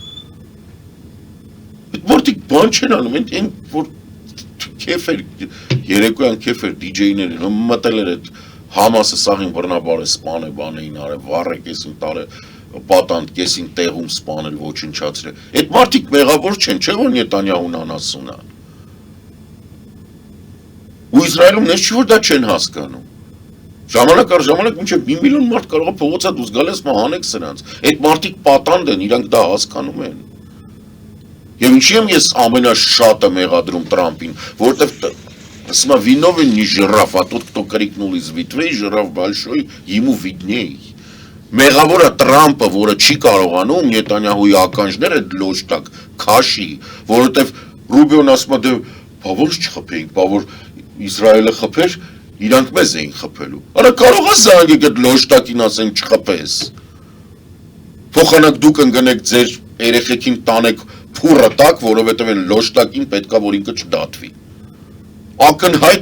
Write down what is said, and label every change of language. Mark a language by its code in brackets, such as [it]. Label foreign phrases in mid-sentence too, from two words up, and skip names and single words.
[hy] Այդ մարդիկ բան չեն անում, այն որ քեֆեր, երեկոյան քեֆեր DJ-ներ են, մտել էր այդ Համասը սաղին բռնաբարը, սպան է, բան էին արել, վառ է կեսին տարը, պատանդ կեսին տեղում սպանել, ոչնչացրել։ Այդ մարդիկ մեղավոր չեն, չէ՞ որ Նետանյահուն անասուն է։ Ու Իսրայելում նես չի որ դա չեն հասկանում։ Ժամանակ առ ժամանակ մինչև 1 միլիոն մարդ կարող է փողոցա դուրս գալ, ասում հանեք սրանց։ Այդ մարդիկ պատանդ են, իրանք դա հասկանում են։ Եվ ինչի եմ ես ամենաշատը մեղադրում Տրամպին, որովհետև ասում [ru] виновен не жираф, а тот, кто крикнул из ветвей, жираф большой, ему видней։ [hy] Մեղավորը Տրամպը, որը չի կարողանում Նետանյահուի ականջները լոշտակ քաշի, որովհետև Ռուբիոն ասում է դե բավոր չխփեինք, բավոր Իսրայելը խփեր, իրանք մեզ էին խփելու։ Արա կարող է զանգեք այդ լոշտակին ասեն չխփես։ Փոխանակ դուք ընկնեք ձեր երեխեքին տանեք փուրը տակ, որովհետև այն լոշտակին պետքա որ ինքը չդատվի։ Ակնհայտ